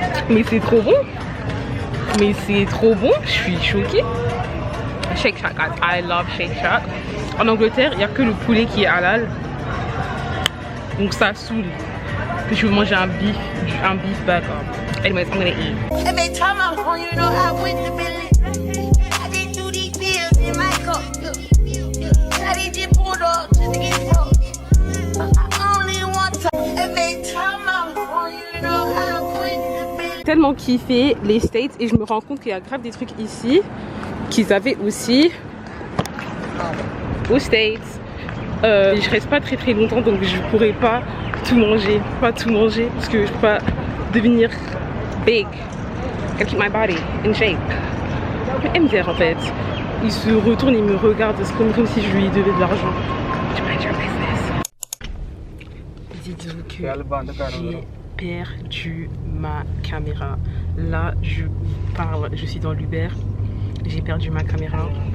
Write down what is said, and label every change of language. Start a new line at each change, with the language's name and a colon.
French: Mais c'est trop bon. Mais c'est trop bon, je suis choquée. Shake Shack, guys.
English: I love Shake Shack.
French: En Angleterre, il n'y a que le poulet qui est halal. Donc ça saoule. Que je veux manger un beef burger.
English: Anyways, I'm gonna eat. Every time I'm on, you know I win the billion. I did do these pills in my cup. I did just pulled up just to get up. I only want to. Every time I'm on, you know I win the billion.
French: Tellement kiffé les States et je me rends compte qu'il y a grave des trucs ici qu'ils avaient aussi aux States. Je reste pas très longtemps donc je pourrais pas tout manger, parce que je peux pas devenir big.
English: I gotta keep my body in shape.
French: MDR en fait, il se retourne, il me regarde, c'est comme si je lui devais de l'argent. Dites-vous que j'ai perdu ma caméra. Là je parle, je suis dans l'Uber, j'ai perdu ma caméra.